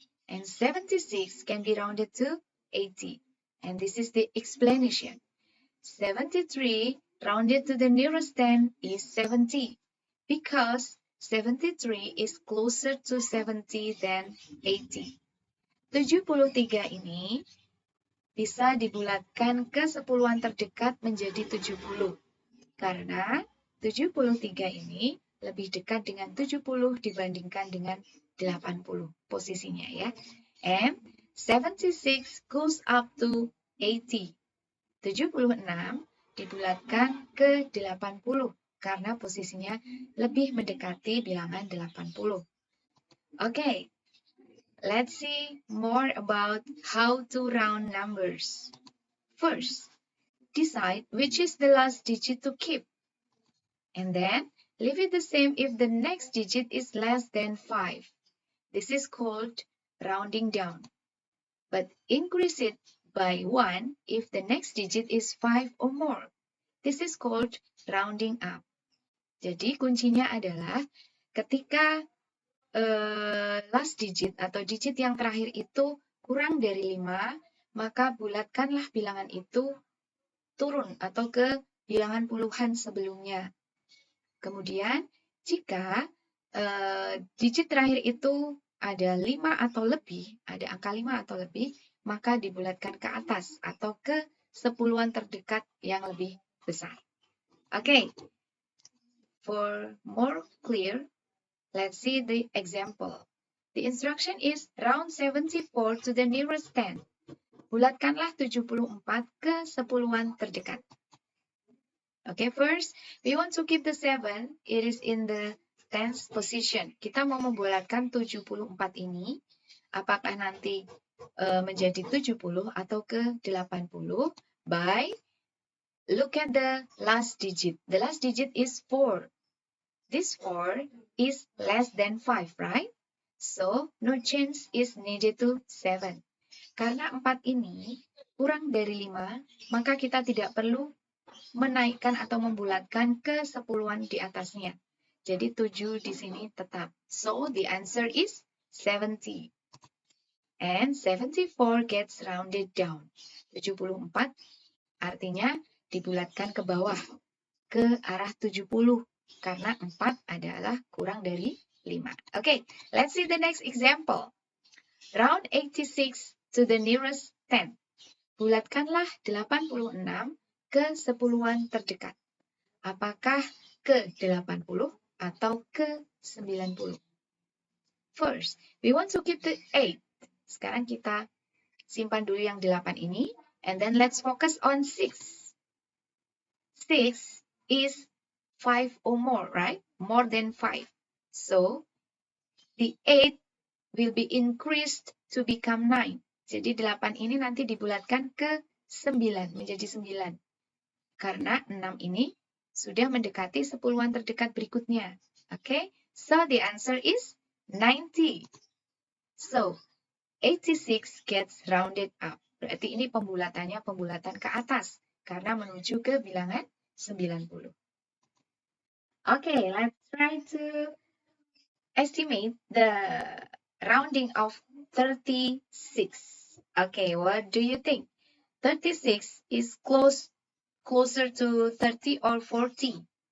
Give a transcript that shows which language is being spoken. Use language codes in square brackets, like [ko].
[en] And 76 can be rounded to 80. And this is the explanation. 73 rounded to the nearest 10 is 70 because 73 is closer to 70 than 80. [id] 73 ini bisa dibulatkan ke sepuluhan terdekat menjadi 70 karena 73 ini lebih dekat dengan 70 dibandingkan dengan 80 posisinya ya. [en] And 76 goes up to 80. [id] 76 dibulatkan ke 80 karena posisinya lebih mendekati bilangan 80. [en] Okay, let's see more about how to round numbers. First, decide which is the last digit to keep. And then, leave it the same if the next digit is less than 5. This is called rounding down. But increase it by 1 if the next digit is 5 or more. This is called rounding up. [id] Jadi kuncinya adalah ketika last digit atau digit yang terakhir itu kurang dari 5, maka bulatkanlah bilangan itu turun atau ke bilangan puluhan sebelumnya. Kemudian, jika digit terakhir itu ada 5 atau lebih, ada angka 5 atau lebih, maka dibulatkan ke atas atau ke sepuluhan terdekat yang lebih besar. [en] Okay, for more clear, let's see the example. The instruction is round 74 to the nearest 10. [id] Bulatkanlah 74 ke sepuluhan terdekat. [en] Okay, first, we want to keep the 7. It is in the 10th position. [id] Kita mau membulatkan 74 ini. Apakah nanti menjadi 70 atau ke 80? [en] By, look at the last digit. The last digit is 4. This 4 is less than 5, right? So, no change is needed to 7. [id] Karena 4 ini kurang dari 5, maka kita tidak perlu menaikkan atau membulatkan ke sepuluhan di atasnya. Jadi 7 di sini tetap. [en] So the answer is 70. And 74 gets rounded down. [id] 74 artinya dibulatkan ke bawah, ke arah 70. Karena 4 adalah kurang dari 5. [en] Okay, let's see the next example. Round 86 to the nearest 10. [id] Bulatkanlah 86 ke sepuluhan terdekat. Apakah ke 80 atau ke 90? [en] First, we want to keep the 8. [id] Sekarang kita simpan dulu yang 8 ini. [en] And then let's focus on 6. 6 is 5 or more, right? More than 5. So, the 8 will be increased to become 9. [id] Jadi 8 ini nanti dibulatkan ke 9, menjadi 9. Karena 6 ini sudah mendekati sepuluhan terdekat berikutnya. [en] Okay, so the answer is 90. So, 86 gets rounded up. [id] Berarti ini pembulatannya pembulatan ke atas karena menuju ke bilangan 90. [en] Okay, let's try to estimate the rounding of 36. Okay, what do you think? 36 is closer to 30 or 40?